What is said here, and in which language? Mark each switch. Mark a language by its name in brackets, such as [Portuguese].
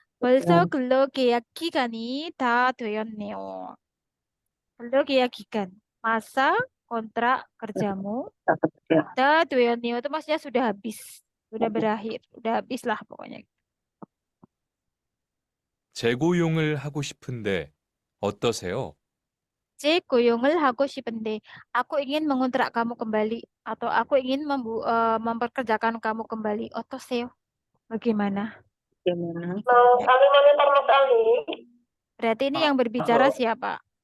[Korean] 벌써 근로 계약 기간이 다 되었네요. 근로 계약 기간, [Indonesian] masa kontrak kerjamu. [Korean] 다 되었네요 [Indonesian] itu maksudnya sudah habis, sudah berakhir, udah habis lah pokoknya. [Korean] 재고용을 하고 싶은데 어떠세요? 재고용을 하고 싶은데, [Indonesian] aku ingin mengontrak kamu kembali atau aku ingin memperkerjakan kamu kembali. [Korean] 어떠세요? [Indonesian] Bagaimana? Gimana? Kami meminta Mas Ali. Berarti ini yang berbicara siapa?